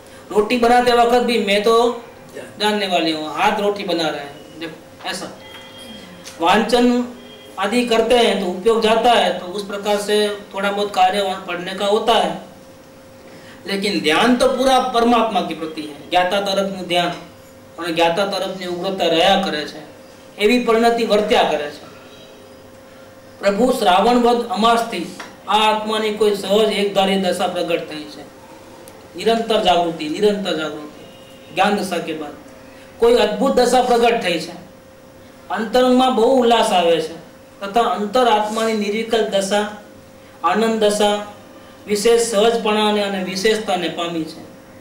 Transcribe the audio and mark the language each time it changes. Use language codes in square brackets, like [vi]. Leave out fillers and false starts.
[hi] रोटी बनाते वक्त भी मैं तो जानने वाली हूँ, हाथ रोटी बना रहे हैं, देखो ऐसा। वांचन आदि करते हैं तो उपयोग जाता है, तो उस प्रकार से थोड़ा बहुत कार्य पढ़ने का होता है। लेकिन ध्यान तो पूरा परमात्मा के प्रति है। [gu] ज्ञाता तरफ ध्यान और ज्ञाता तरफ उग्रता રહ્યા કરે છે, એવી પરિણતિ વર્ત્યા કરે છે। પ્રભુ શ્રાવણ વદ અમાસથી આ આત્માની કોઈ સહજ એકધારી દશા પ્રગટ થઈ છે। નિરંતર જાગૃતિ જ્ઞાન દશા [hi] के बाद कोई अद्भुत दशा प्रगट [gu] થઈ છે। અંતરંગમાં બહુ ઉલ્લાસ આવે છે તથા અંતર આત્માની નિર્વિકલ્પ દશા, આનંદ દશા વિશેષ સહજપણાને અને વિશેષતાને પામી છે।